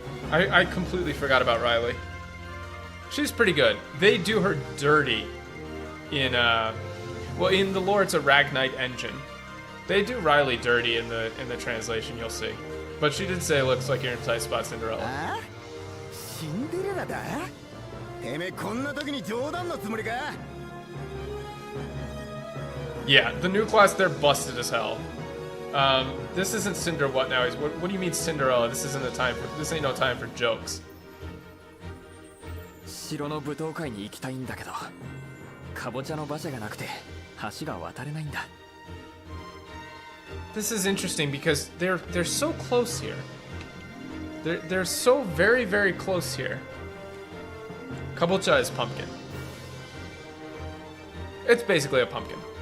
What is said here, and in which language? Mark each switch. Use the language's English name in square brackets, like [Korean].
[English] I completely forgot about Riley. She's pretty good. They do her dirty in, well, in the lore it's a Ragnite engine. They do Riley dirty in the translation, you'll see. But she did say it looks like you're in tight spot Cinderella. [Japanese] シンデレラだ？てめえこんな時に冗談のつもりか？ [English] Yeah, the new class, they're busted as hell. This isn't Cinder what now? What do you mean Cinderella? This ain't no time for jokes. [Japanese] 城の舞踏会に行きたいんだけど、カボチャの馬車がなくて橋が渡れないんだ。 [English] This is interesting because they're so close here. They're so very, very close here. Kabocha is pumpkin. It's basically a pumpkin.